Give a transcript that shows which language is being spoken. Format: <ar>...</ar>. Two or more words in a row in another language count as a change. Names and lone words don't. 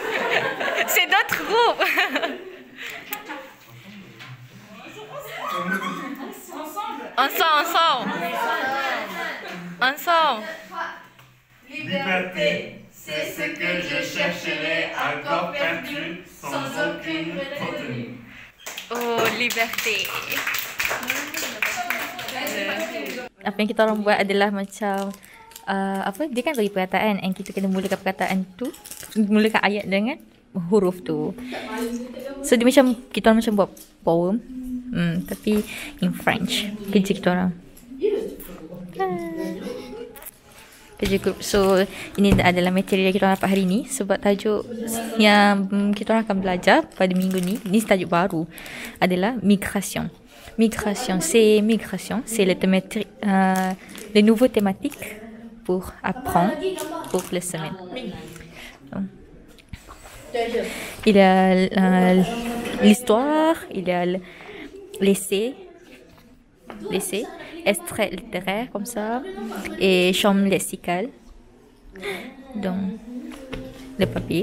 <fr>C'est notre groupe. Ensemble. Liberté, c'est ce que je chercherai encore perdu, sans aucune retenue. Oh, liberté.</fr> <ms>Apa yang kita orang buat adalah macam apa, dia kan bagi perkataan and kita kena mulakan perkataan tu, mulakan ayat dengan huruf tu. So dia macam kita orang macam buat poem, tapi</ms> <en>in French.</en> <ms>Kerja kita orang. Kerja group. So ini adalah materi yang kita orang dapat hari ni. Sebab tajuk yang kita orang akan belajar pada minggu ni, ni tajuk baru, adalah migration.</ms> <fr>Migration, c'est le nouveau thématique pour apprendre pour la semaine. Donc, il y a l'histoire, il y a l'essai, extrait littéraire comme ça, et chambre lexicale, donc le papier.</fr>